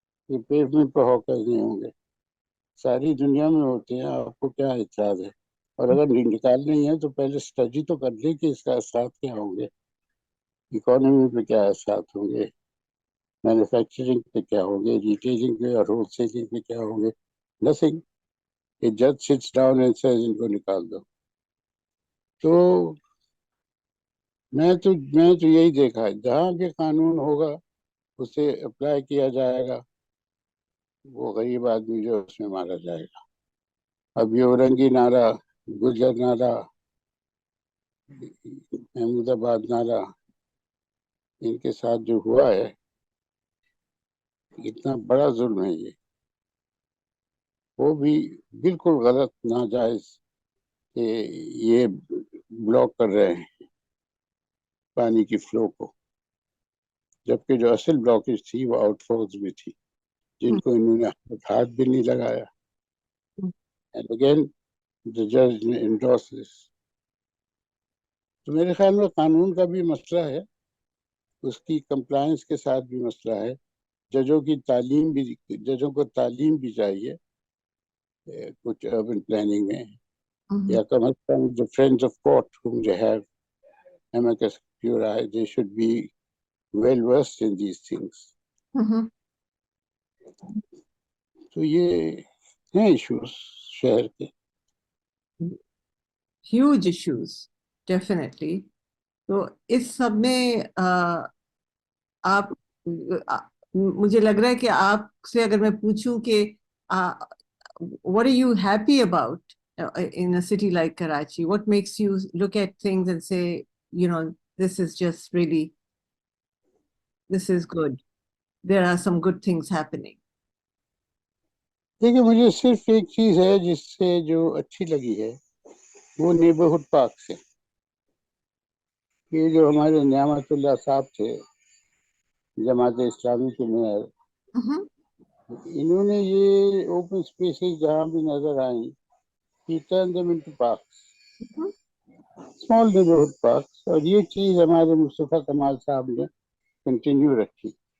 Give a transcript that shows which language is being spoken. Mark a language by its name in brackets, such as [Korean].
[Urdu] یہ پیمنٹ پہ ہاکرز نہیں ہوں گے، ساری دنیا میں ہوتے ہیں، آپ کو کیا اعتراض ہے؟ اور اگر نکالنے ہی ہے تو پہلے اسٹڈی تو کر لیں کہ اس کا اثرات کیا ہوں گے، اکانومی پہ کیا اثرات ہوں گے، مینوفیکچرنگ پہ کیا ہوں گے، ریٹیلنگ پہ اور ہول سیلنگ پہ کیا ہوں گے. [English] Nothing. A judge sits down and says [Urdu] ان کو نکال دو. تو میں تو یہی دیکھا ہے جہاں بھی قانون ہوگا اسے اپلائی کیا جائے گا، وہ غریب آدمی جو اس میں مارا جائے گا. اب یہ اورنگی نعرہ، گجر نعرہ، محمود آباد نعرہ، ان کے ساتھ جو ہوا ہے اتنا بڑا ظلم ہے یہ، وہ بھی بالکل غلط ناجائز کہ یہ بلاک کر رہے ہیں پانی کی فلو کو، جبکہ جو اصل بلاکیج تھی وہ آؤٹ فلوز میں تھی جن کو انہوں نے ہاتھ بھی نہیں لگایا. [English] And again, the judge endorsed this. [Urdu] تو میرے خیال میں قانون کا بھی مسئلہ ہے، اس کی کمپلائنس کے ساتھ بھی مسئلہ ہے. ججوں کو تعلیم بھی چاہیے کچھ اربن پلاننگ میں، یا کم از کم [English] the friends of court whom they have amicus curiae, they should be well versed in these things. [Urdu] تو یہ ہیں ایشوز شہر کے. [English] Huge issues definitely. [Urdu] تو اس سب میں آپ مجھے لگ رہا ہے کہ آپ سے اگر میں پوچھوں کہ [English] what are you happy about in a city like Karachi? What makes you look at things and say, you know, this is just really, this is good. There are some good things happening. [Urdu] دیکھیے مجھے صرف ایک چیز ہے جس سے جو اچھی لگی ہے وہ نیبرہڈ پارک سے. یہ جو ہمارے نعمت اللہ صاحب تھے جماعت اسلامی کے میئر، انہوں نے یہ اوپن اسپیسز جہاں بھی نظر آئیں [English] he turned them into parks, small neighborhood parks، [Urdu] اور یہ چیز ہمارے مصطفیٰ کمال صاحب نے کنٹینیو رکھی.